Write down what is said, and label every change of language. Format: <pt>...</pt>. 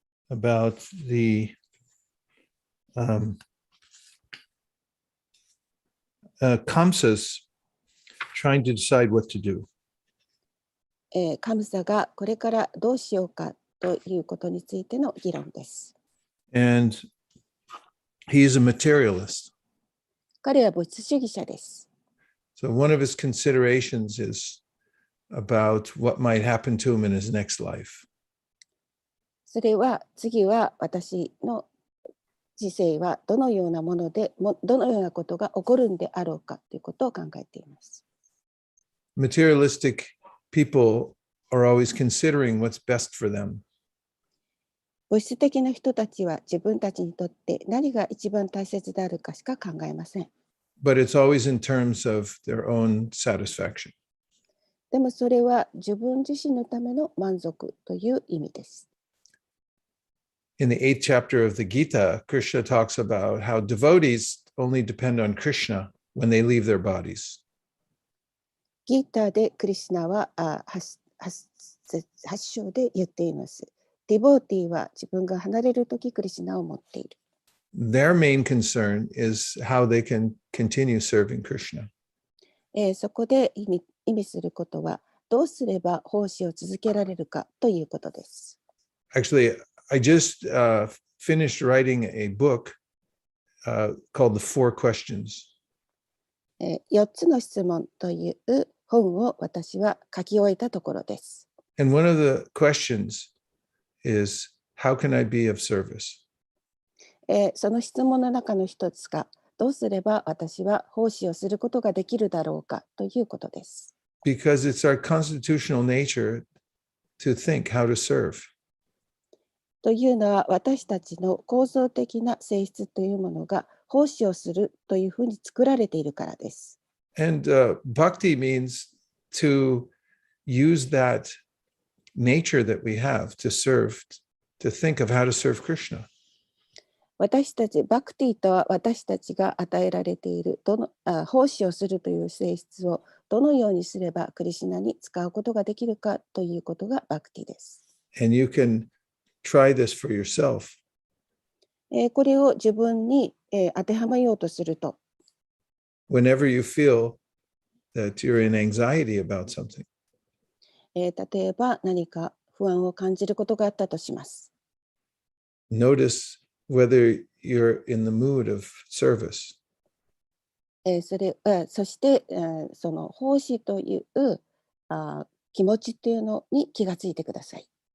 <en>about the Kamsas trying to decide what to do.</en> <ja>カムサがこれからどうしようかということについての議論です。</ja> <en>And he is a materialist.</en> <ja>彼は物質主義者です。</ja> <en>So one of his considerations is about what might happen to him in his next life.</en> <ja>それは次は私の人生はどのようなもので、どのようなことが起こるんであろうかということを考えています。</ja> <en>Materialistic people are always considering what's best for them.</en> <ja>物質的な人たちは自分たちにとって何が一番大切であるかしか考えません。</ja> <en>But it's always in terms of their own satisfaction.</en> <ja>でもそれは自分自身のための満足という意味です。</ja> <en>In the 8th chapter of the Gita, Krishna talks about how devotees only depend on Krishna when they leave their bodies.</en> <ja>ギーターでクリシナは8章で言っています。ディボーティーは自分が離れるときクリシナを持っている。</ja> <en>Their main concern is how they can continue serving Krishna.</en> <ja>そこで意味することは、どうすれば奉仕を続けられるかということです。</ja> <en>Actually, I just finished writing a book called The Four Questions.</en> <ja>4つの質問という本を私は書き終えたところです。</ja> <en>And one of the questions is, how can I be of service?</en> <ja>その質問の中の一つが、どうすれば私は奉仕をすることができるだろうかということです。</ja> <en>Because it's our constitutional nature to think how to serve.</en> <ja>というのは、私たちの構造的な性質というものが奉仕をするというふうに作られているからです。</ja> <en>And bhakti means to use that nature that we have to serve, to think of how to serve Krishna.</en> <ja>私たち、バクティとは私たちが与えられている奉仕をするという性質をどのようにすればクリシナに使うことができるかということがバクティです。</ja> <en>And you can try this for yourself.</en> <ja>これを自分に当てはめようとすると、</ja> <en>Whenever you feel that you're in anxiety about something,</en> <ja>例えば何か不安を感じることがあったとします。</ja> <en>notice whether you're in the mood of service.</en> <ja>そして、その奉仕という気持ちというのに気がついてください。</ja>